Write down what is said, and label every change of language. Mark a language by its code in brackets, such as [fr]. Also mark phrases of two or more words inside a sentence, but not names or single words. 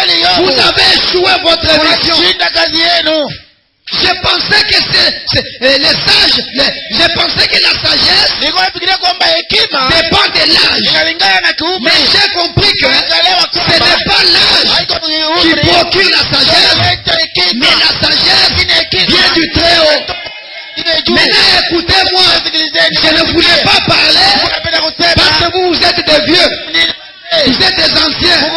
[fr] Yobu. Vous avez échoué votre mission. [sw] Unashinda kazi yenu. [fr] Je pensais que les sages, je pensais que la sagesse [sw] Nilikuwa nafikiria kwamba hekima [fr] dépend de l'âge. [sw] inalingana na kiumri. [fr] Mais j'ai compris que ce n'est pas l'âge qui [sw] Umri [fr] procure la sagesse, mais la sagesse vient du très haut. Maintenant écoutez-moi, je ne voulais pas parler parce que vous êtes des vieux, vous êtes des anciens.